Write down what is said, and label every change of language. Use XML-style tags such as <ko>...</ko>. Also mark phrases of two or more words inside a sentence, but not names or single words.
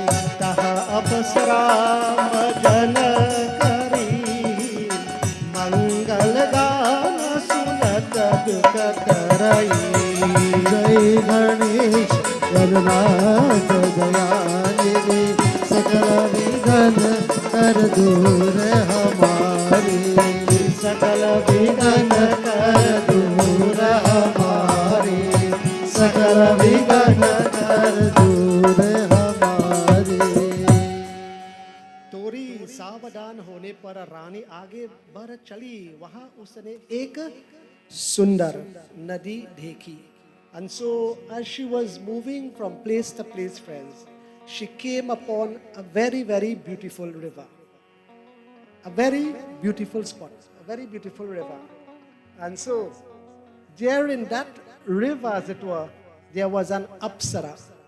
<hi>तहाँ अपसरा भजन करि, मंगल गान सुनत दुख टरै. जय गणेश गणनाथ दयानिधि सकल विघन कर दूर हमारे. सकल विघन कर दूर हमारे. सकल विघन कर दूर हमारे. तोरी सावधान होने पर रानी आगे बढ़ चली. वहां उसने एक सुंदर नदी देखी.</hi> <en>And so as she was moving from place to place, friends, she came upon a very, very beautiful river. A very beautiful spot, a very beautiful river. And so there in that river, as it were, there was an apsara.</en>